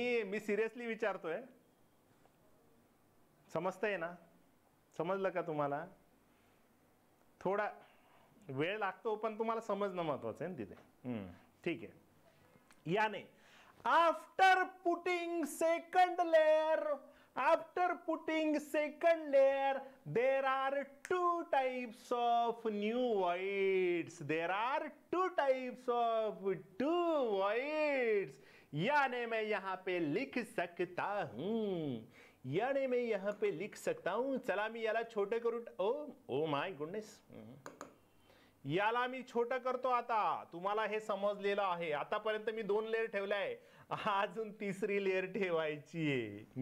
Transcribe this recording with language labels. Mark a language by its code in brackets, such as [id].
[mr] मी seriously विचारतोय, समजतंय ना? समजलं का तुम्हाला? थोडा वेळ लागतो पण तुम्हाला समजणं महत्वाचं आहे ना तिथे। ठीक आहे, [en] याने after putting second layer, after putting second layer, there are 2 types of new voids, there are 2 types of 2 voids। [hi] यानी मैं यहाँ पे लिख सकता हूँ, यानी मैं यहाँ पे लिख सकता हूँ, [mr] चला मी याला छोटे करू, [en] oh my goodness, [mr] याला मी छोटं करतो आता। तुम्हाला हे समजलेलं आहे, आतापर्यंत मी 2 लेयर ठेवलाय, अजून 3री लेयर ठेवायची आहे।